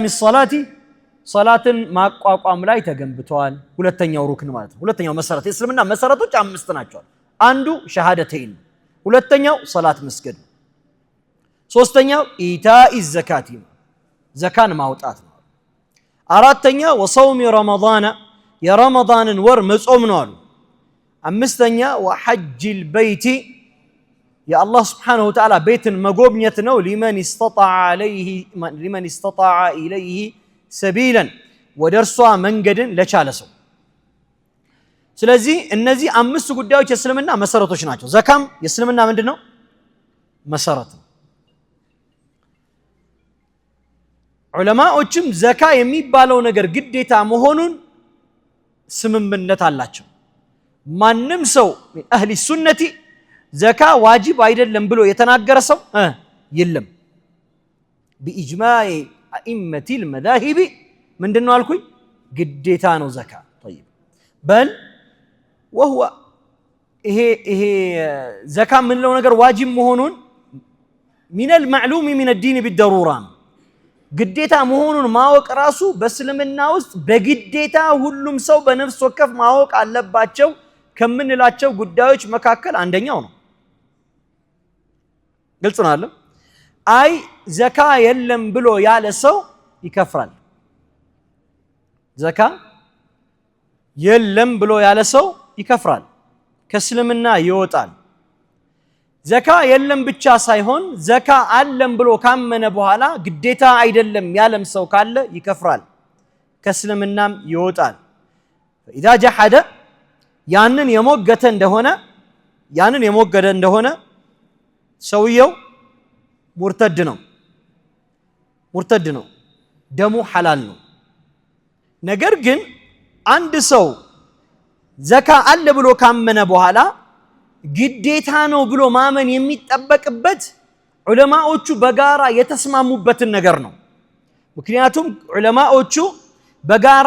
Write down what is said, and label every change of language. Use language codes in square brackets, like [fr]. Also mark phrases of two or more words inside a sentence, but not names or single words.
[am] الصلاه ሶላትን ማቋቋም ላይ ተገንብቷል ሁለተኛው ሩክን ማለት ነው ሁለተኛው መሰረት የእስልምና መሰረቶች አምስት ናቸው አንዱ ሸሃደተይን ሁለተኛው ሶላት መስገድ ሶስተኛው [ar] إيتاء الزكاة [am] ዘካን ማውጣት ነው አራተኛው [ar] وصوم رمضان [am] የረመዳንን ወር መጾም ነው አሉ አምስተኛ [ar] وحج البيت [am] የአላህ [ar] سبحانه وتعالى [am] ቤትን መጎብኘት ነው [ar] لمن استطاع إليه سبيلا [am] ወደርሷ መንገድን ለቻለ ሰው ስለዚህ እነዚህ አምስት ጉዳዮች የእስልምና መሰረቶች ናቸው ዘካም የእስልምና ምንድነው መሰረት ዑለማዎችም ዘካ የሚባለው ነገር ግዴታ መሆኑን ስምምነት አላቸው ማንም ሰው [ar] أهل السنة [am] ዘካ ዋጅብ አይደለም ብሎ የተናገረ ሰው የለም [ar] بإجماع أئمة المذاهب [am] ምንድነው አልኩኝ ግዴታ ነው ዘካ [ar] طيب بل وهو [am] ይሄ ዘካ ምንለው ነገር ዋጅብ መሆኑን [ar] من المعلوم من الدين بالضروره [am] ግዴታ መሆኑን ማወቅ ራሱ በእስልምና ውስጥ በግዴታ ሁሉም ሰው በነፍስ ወከፍ ማወቅ አለባቸው ከምንላቸው ጉዳዮች መካከል አንደኛው ነው ግልጽ ነው አይደል አይ ዘካ የለም ብሎ ያለ ሰው ይከፍራል ዘካ የለም ብሎ ያለ ሰው ይከፍራል ከእስልምና ይወጣል ዘካ የለም ብቻ ሳይሆን ዘካ አለም ብሎ ካመነ በኋላ ግዴታ አይደለም ያለም ሰው ካለ ይከፍራል ከእስልምናም ይወጣል [ar] فاذا جحد [am] ያንን የሞገተ እንደሆነ ሰውየው ሙርተድ ነው ደሙ ሐላል ነው ነገር ግን አንድ ሰው ዘካ አለ ብሎ ካመነ በኋላ ግዴታ ነው ብሎ ማመን የሚጠበቅበት ዑለማዎቹ በጋራ የተስማሙበትን ነገር ነው ምክንያቱም ዑለማዎቹ በጋራ